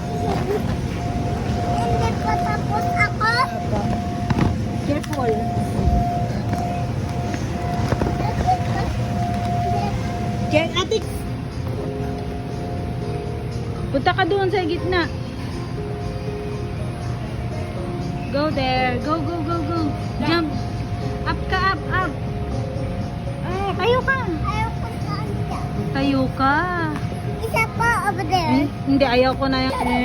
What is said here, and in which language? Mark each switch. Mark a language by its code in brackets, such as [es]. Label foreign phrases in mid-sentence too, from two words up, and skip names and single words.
[tl] Hindi pa tapos ako. Opo. Careful. Ate, punta ka doon sa gitna. [en] Go there. Go, go, go, go. Jump. [tl] Up ka, up, up. Tayo ka. Ayaw ko saan dyan. Tayo ka. Isa pa [en] over there. [tl] Hindi, ayaw ko na yan.